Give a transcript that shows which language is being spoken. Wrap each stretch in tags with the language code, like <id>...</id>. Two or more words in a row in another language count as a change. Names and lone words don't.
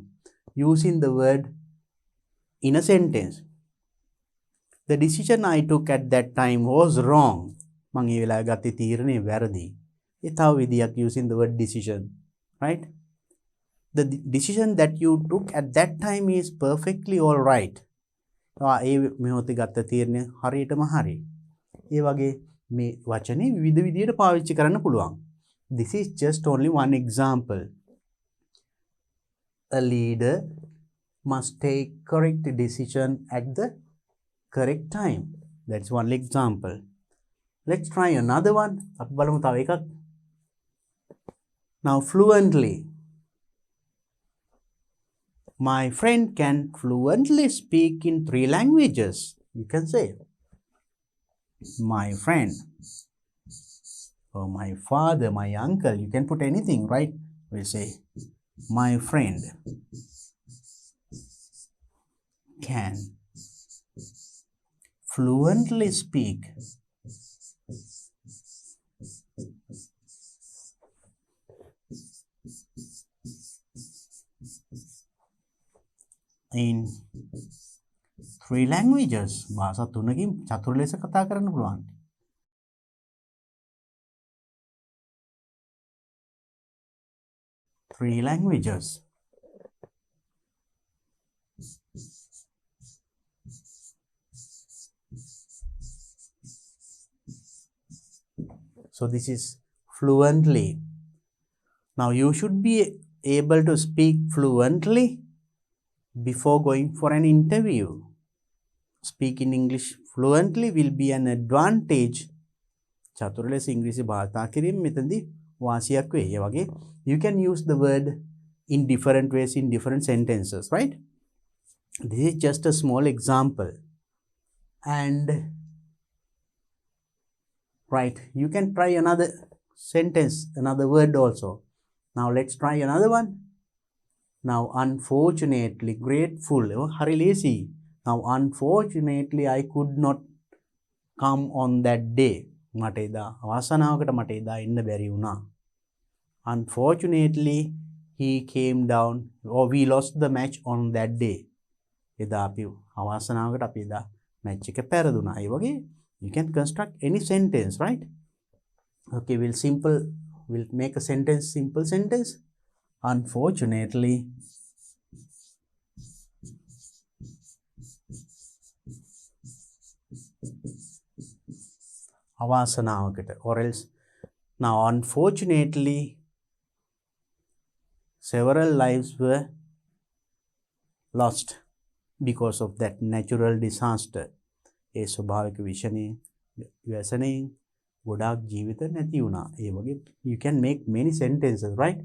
<en>Using the word in a sentence. The decision I took at that time was wrong.</en> <si>මං ඒ වෙලාවේ ගත්තේ තීරණය වැරදි. ඒ තව විදියක්</si> <en>using the word decision, right? The decision that you took at that time is perfectly all right.</en> <si>ඒ මොහොතේ ගත්ත තීරණය හරියටම හරි. ඒ වගේ මේ වචනේ විවිධ විදියට පාවිච්චි කරන්න පුළුවන්.</si> <en>This is just only one example. A leader must take correct decision at the correct time. That's one example. Let's try another one.</en> <si>අපි බලමු තව එකක්.</si> <en>Now fluently. My friend can fluently speak in 3 languages. You can say my friend, or my father, my uncle. You can put anything, right? We'll say my friend can fluently speak in 3 languages.</en> <si>භාෂා 3කින් චතුර ලෙස කතා කරන්න පුළුවන්.</si> <en>Three languages. So this is fluently. Now you should be able to speak fluently before going for an interview. Speaking English fluently will be an advantage.</en> <si>චතුර ලෙස ඉංග්‍රීසි භාෂා කිරීම මෙතනදී වාසියක් වේ. ඒ වගේ</si> <en>you can use the word in different ways in different sentences, right? This is just a small example. And right, you can try another sentence, another word also. Now let's try another one. Now unfortunately, grateful. Hari lazy. Now unfortunately I could not come on that day.</en> <si>මට එදා අවාසනාවකට මට එදා එන්න බැරි වුණා.</si> <en>Unfortunately he came down, or we lost the match on that day.</en> <si>එදා අපි අවාසනාවකට අපි එදා match එක පෙරදුනා. ඒ වගේ</si> <en>you can construct any sentence, right? Okay, we'll make a sentence, simple sentence. Unfortunately අවාසනාවකට, or else now unfortunately several lives were lost because of that natural disaster.</en> <si>ඒ ස්වභාවික විෂණයෙන් ගොඩාක් ජීවිත නැති වුණා. ඒ වගේ</si> <en>you can make many sentences, right?</en>